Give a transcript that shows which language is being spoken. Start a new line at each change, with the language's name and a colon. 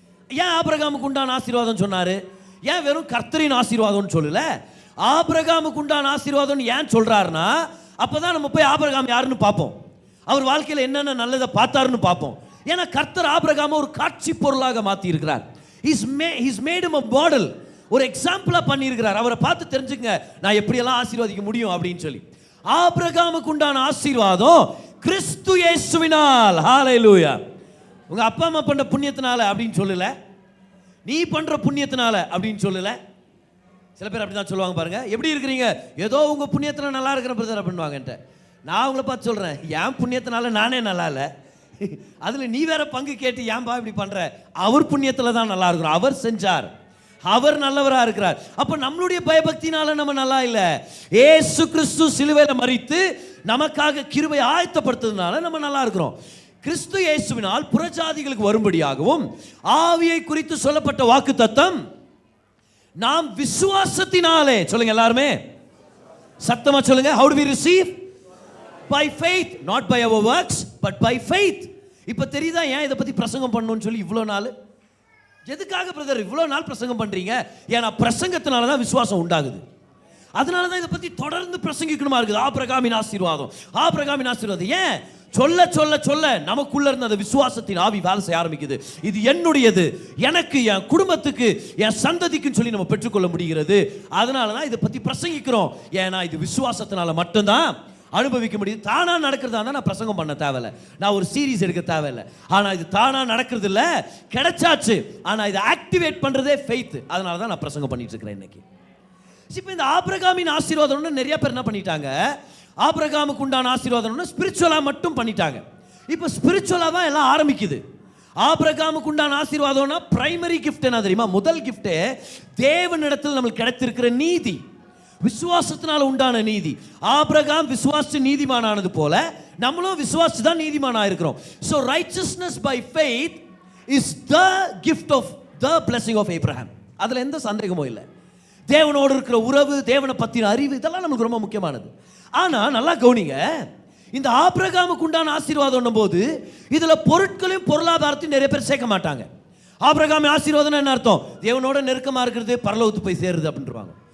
Tamil: ஏன் ஆபிரகாமுக்கு உண்டான ஆசீர்வாதம் சொன்னார்? ஏன் வெறும் கர்த்தரின் ஆசீர்வாதம்னு சொல்லல, ஆபிரகாமுக்கு உண்டான ஆசீர்வாதம் ஏன் சொல்றாருன்னா, அப்பதான் நம்ம போய் ஆபிரகாம் யாருன்னு பார்ப்போம், அவர் வாழ்க்கையில் என்னென்ன நல்லதை பார்த்தாருன்னு பார்ப்போம். ஏன்னா கர்த்தர் ஆபிரகாமை ஒரு காட்சி பொருளாக மாற்றி இருக்கிறார்.
English: He's made him a model,
Tamil: ஒரு எக்ஸாம்பிளா பண்ணி இருக்கிறார். அவரை பார்த்து தெரிஞ்சுங்க நான் எப்படியெல்லாம் ஆசீர்வதிக்க முடியும் அப்படின்னு சொல்லி. ஆபிரகாமுக்கு உண்டான ஆசீர்வாதம் கிறிஸ்து இயேசுவினால். ஹல்லேலூயா. உங்க அப்பா அம்மா பண்ண புண்ணியத்தினால அப்படின்னு சொல்லல, நீ பண்ற புண்ணியத்தினால அப்படின்னு சொல்லல. சில பேர் அப்படி தான் சொல்லுவாங்க பாருங்க, எப்படி இருக்கிறீங்க, ஏதோ உங்க புண்ணியத்தினால நல்லா இருக்கிற பிரதர் அப்படின்வாங்கன்ட்டு. நான் அவங்கள பார்த்து சொல்றேன், என் புண்ணியத்தினால நானே நல்லா இல்லை, அதுல நீ வேற பங்கு கேட்டு ஏன்பா இப்படி பண்ற, அவர் புண்ணியத்துல தான் நல்லா இருக்கிறோம், அவர் செஞ்சார், அவர் நல்லவரா இருக்கிறார். அப்ப நம்மளுடைய பயபக்தினால நம்ம நல்லா இல்லை, ஏசு கிறிஸ்து சிலுவையில மரித்து நமக்காக கிருபை ஆயத்தப்படுத்துறதுனால நம்ம நல்லா இருக்கிறோம். கிறிஸ்து இயேசுவினால் புறஜாதிகளுக்கு வரும்படியாகவும் ஆவியை குறித்து சொல்லப்பட்ட வாக்குத்தத்தம் நாம் விசுவாசத்தினாலே, சொல்லுங்க எல்லாருமே சத்தமா சொல்லுங்க,
English: how do we receive? By faith, not by our works but by faith.
Tamil: இப்ப தெரியுதா ஏன் இதை பத்தி பிரசங்கம் பண்ணணும்னு சொல்லி இவ்வளோ நாள்? எதுக்காக பிரதர் இவ்வளோ நாள் பிரசங்கம் பண்றீங்க? ஏன்னா பிரசங்கத்தினால தான் விசுவாசம் உண்டாகுது. அதனால தான் இதை பத்தி தொடர்ந்து பிரசங்கிக்கணுமா இருக்குது. ஆபிரகாமின் ஆசீர்வாதம், ஆபிரகாமின் ஆசீர்வாதம். ஏன் சொல்ல சொல்ல சொல்ல நமக்குள்ள இருந்த அந்த விசுவாசத்தின் ஆவி வேலை செய்ய ஆரம்பிக்குது. இது என்னுடையது, எனக்கு, என் குடும்பத்துக்கு, என் சந்ததிக்குன்னு சொல்லி நம்ம பெற்றுக்கொள்ள முடிகிறது. அதனால தான் இதை பத்தி பிரசங்கிக்கிறோம். ஏன்னா இது விசுவாசத்தினால மட்டும்தான் அனுபவிக்க முடியுது. தானா நடக்கிறதா இருந்தால் நான் பிரசங்கம் பண்ண தேவையில்லை, நான் ஒரு சீரீஸ் எடுக்க தேவையில்லை. ஆனால் இது தானா நடக்கிறது இல்லை, கிடைச்சாச்சு. ஆனால் இதை ஆக்டிவேட் பண்றதே ஃபெய்த். அதனால தான் நான் பிரசங்கம் பண்ணிட்டு இருக்கிறேன் இன்னைக்கு. இப்போ இந்த ஆபிரகாமின் ஆசீர்வாதம்னு நிறைய பேர் என்ன பண்ணிட்டாங்க, ஆபிரகாமுக்கு உண்டான ஆசீர்வாதம்னு ஸ்பிரிச்சுவலா மட்டும் பண்ணிட்டாங்க. இப்போ ஸ்பிரிச்சுவலா தான் எல்லாம் ஆரம்பிக்குது. ஆபிரகாமுக்கு உண்டான ஆசீர்வாதம்னா பிரைமரி கிஃப்ட் என்ன தெரியுமா? முதல் கிஃப்டே தேவனிடத்தில் நம்மளுக்கு கிடைத்திருக்கிற நீதி, விசுவாசத்தினால உண்டான நீதி. ஆபிரகாம் விசுவாசி நீதிமானானது போல நம்மளும் விசுவாசி தான் நீதிமானா இருக்கிறோம்.
English: So righteousness by faith is the gift of the blessing of Abraham.
Tamil: அதுல எந்த சந்தேகமும் இல்லை. தேவனோடு இருக்கிற உறவு, தேவனை பத்தின அறிவு, இதெல்லாம் நமக்கு ரொம்ப முக்கியமானது. ஆனா நல்லா கவனிங்க, இந்த ஆபிரகாமுக்கு உண்டான ஆசீர்வாதம் போது இதுல பொருட்களையும் பொருளாதாரத்தையும் நிறைய பேர் சேர்க்க மாட்டாங்க. ஆபிரகாம் ஆசீர்வாதம் என்ன அர்த்தம்? தேவனோட நெருக்கமா இருக்கிறது, பரலோகத்துக்கு போய் சேருது அப்படின்றாங்க.